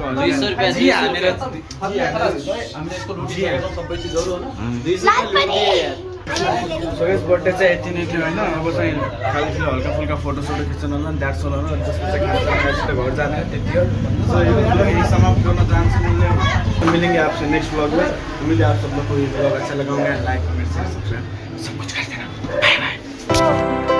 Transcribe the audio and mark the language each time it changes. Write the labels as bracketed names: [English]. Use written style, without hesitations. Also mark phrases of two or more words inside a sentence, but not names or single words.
[Nepali] ₹200 हालेर हामीले यसको लुटी हालेर सबै चिजहरु हैन सो यस बर्थडे चाहिँ यति नै थियो होइन अब चाहिँ खालि हल्का फुल्का फोटो खिच्न होला [English] that's all [Nepali] हो अनि त्यसपछि खाना घर जाने त्यति हो सो यो ब्लॉग यही समाप्त गर्न चाहन्छु [Hindi] मिलेंगे आपसे नेक्स्ट ब्लॉग में उम्मीद है आप सब लोग को ये ब्लॉग अच्छा लगा होगा [English] like comment share subscribe [Hindi] सब कुछ कर देना [English] bye bye